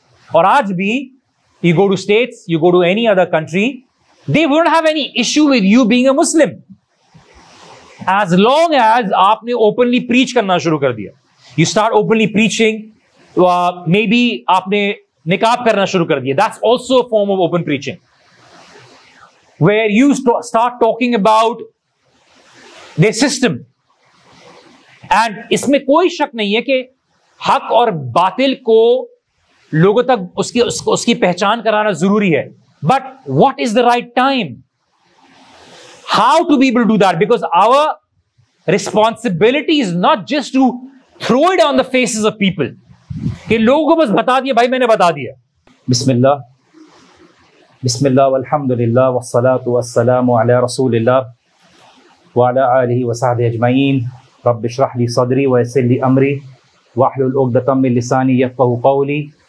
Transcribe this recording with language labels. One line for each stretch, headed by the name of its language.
English: اور آج بھی you go to States, you go to any other country, they won't have any issue with you being a Muslim as long as
Urdu: آپ نے
English: openly preach کرنا شروع کر دیا. You start openly preaching, maybe
Urdu: آپ نے نقاب کرنا شروع کر دیا.
English: That's also a form of open preaching where you start talking about their system.
Urdu: And اس میں کوئی شک نہیں ہے کہ حق اور باطل کو لوگوں تک اس کی پہچان کرانا ضروری ہے.
English: But what is the right time? How to be able to do that? Because our responsibility is not just to throw it on the faces of people.
Urdu: کہ لوگوں کو بس بتا دیا,
Arabic: بھائی میں نے بتا دیا. بسم اللہ والحمدللہ والصلاة والسلام علی رسول اللہ وعلی آلہ وصحبہ اجمعین. رب اشرح لی صدری ویسر لی امری واحلل عقدۃ من لسانی یفقہوا قولی.